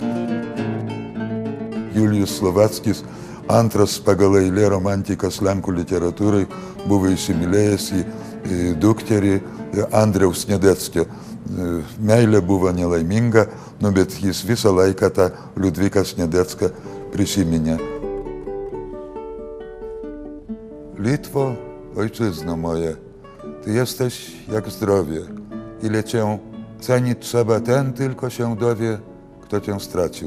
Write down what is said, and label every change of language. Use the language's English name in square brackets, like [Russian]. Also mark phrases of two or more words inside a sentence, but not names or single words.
[Lithuanian] Julijus Slovackis, antras pagal eilę romantikas Lenkų literatūrai, buvo įsimylėjęs į dukterį Andriaus Sniadeckio. Meilė buvo nelaiminga, bet jis visą laiką tą Liudviką Sniadecką prisiminė. [Polish] Litwo, ojczyzno moje, ty jesteś jak zdrowie. Ile cię cenić trzeba, ten tylko się dowie, kto cię stracił.